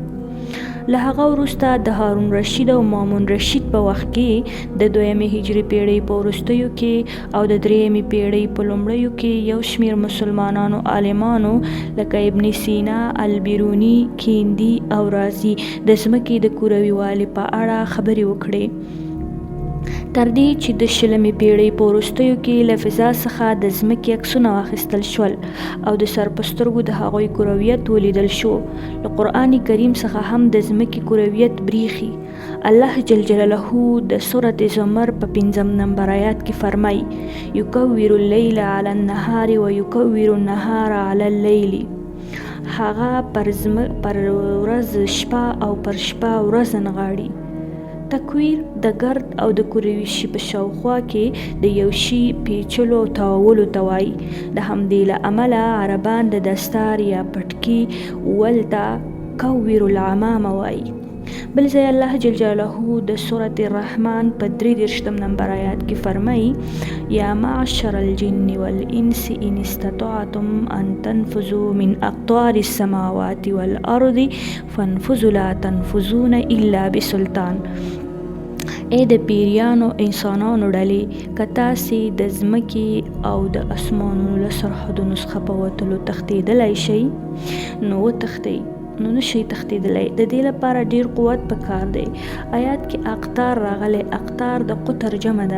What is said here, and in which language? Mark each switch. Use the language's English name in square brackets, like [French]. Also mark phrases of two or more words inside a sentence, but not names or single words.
[Pashto] له هغه وروسته د هارون رشید او مامون رشید په وخت کې د 2 هجري پیړۍ په وروستیو کې او د 3 پیړۍ په لومړیو کې یو شمېر مسلمانانو عالمانو لکه ابن سینا، البیروني، کیندي او رازي د ځمکې د کروي والي په اړه خبرې وکړې، تر دې چې د 20 پیړۍ په وروستیو کې له فضا څخه د ځمکې عکسونه واخیستل شول او د سر په سترګو د هغوی کرویت ولیدل شو. له قرآن کریم څخه هم د ځمکې کرویت بریښي. الله جل جلاله د سورة زمر په 5 نمبر آیات کې فرمایي: [Arabic] یکور اللیل علی النهار و یکور النهار علی اللیل. [Pashto] هغه پر ورځ شپه او پر شپه ورځ نغاړي. تکویر د ګرد او د کروي شي په شاوخوا کې د یو شي پیچلو تاوولو ته وایي. د همدې له امله عربان د دستار یا پټکي ولته [Arabic] کور العمامه [Pashto] وایي. بل ځای الله جل جلاله د سورة الرحمن په 33 نمبر آیات کې فرمایي: [Arabic] یا معشر الجن والانس ان استطعتم ان تنفذوا من اقطار السماوات والارض فانفذوا لا تنفذون الا بسلطان. [Pashto] ای د پیریانو انسانانو ډلې، که تاسې د ځمکې او د اسمانونو له سرحدونو څخه په وتلو تښتېدلی شئ نو وتښتئ، نو نشئ تښتېدلی. د دې لپاره ډیر قوت پکار دی. آیات کې اقطار راغلی. اقطار د قطر جمع ده.